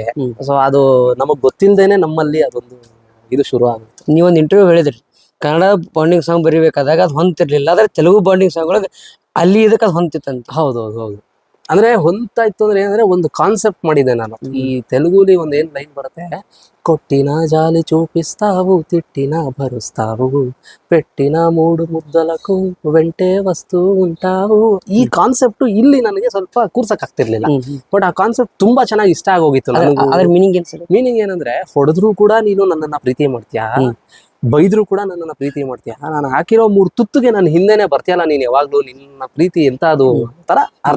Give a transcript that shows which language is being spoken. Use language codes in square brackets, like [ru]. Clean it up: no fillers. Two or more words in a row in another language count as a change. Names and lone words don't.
[kn] ಸೊ ಅದು ನಮಗ್ ಗೊತ್ತಿಲ್ದೇನೆ ನಮ್ಮಲ್ಲಿ ಅದೊಂದು ಇದು ಶುರು ಆಗುತ್ತೆ. ನೀವೊಂದು ಇಂಟರ್ವ್ಯೂ ಹೇಳಿದ್ರಿ, ಕನ್ನಡ [en] bonding song [kn] ಬರೀಬೇಕಾದಾಗ ಅದು ಹೊಂತಿರ್ಲಿಲ್ಲ, ಆದ್ರೆ ತೆಲುಗು [en] bonding song [kn] ಒಳಗೆ ಅಲ್ಲಿ ಇದಕ್ಕೆ ಅದು ಹೊಂತಿತ್ತಂತ. ಹೌದು ಅಂದ್ರೆ ಹೊಂತಾ ಇತ್ತು ಅಂದ್ರೆ ಏನಂದ್ರೆ ಒಂದು ಕಾನ್ಸೆಪ್ಟ್ ಮಾಡಿದೆ ನಾನು. ಈ ತೆಲುಗುಲಿ ಒಂದ್ ಏನ್ ಲೈನ್ ಬರುತ್ತೆ, [te] కొట్టిన జాలి చూపిస్తావు తిట్టిన భరుస్తావు పెట్టిన మూడు ముద్దలకు వెంటే వస్తూ ఉంటావు. [kn] ಈ ಕಾನ್ಸೆಪ್ಟ್ ಇಲ್ಲಿ ನನಗೆ ಸ್ವಲ್ಪ ಕೂರ್ಸಕ್ ಆಗ್ತಿರ್ಲಿಲ್ಲ. ಬಟ್ ಆ ಕಾನ್ಸೆಪ್ಟ್ ತುಂಬಾ ಚೆನ್ನಾಗಿ ಇಷ್ಟ ಆಗೋಗಿತ್ತು. ಮೀನಿಂಗ್ ಏನಂದ್ರೆ, ಹೊಡೆದ್ರು ಕೂಡ ನೀನು ನನ್ನನ್ನ ಪ್ರೀತಿ ಮಾಡ್ತೀಯಾ, ಬೈದ್ರು ಕೂಡ ನನ್ನನ್ನ ಪ್ರೀತಿ ಮಾಡ್ತೀಯ, ನಾನು ಹಾಕಿರೋ 3 ತುತ್ತಿಗೆ ನನ್ನ ಹಿಂದೆನೆ ಬರ್ತೀಯಲ್ಲ ನೀನ್ ಯಾವಾಗ್ಲೂ, ನಿನ್ನ ಪ್ರೀತಿ ಎಂತ ಅದು ತರ ಅರ್ಥ.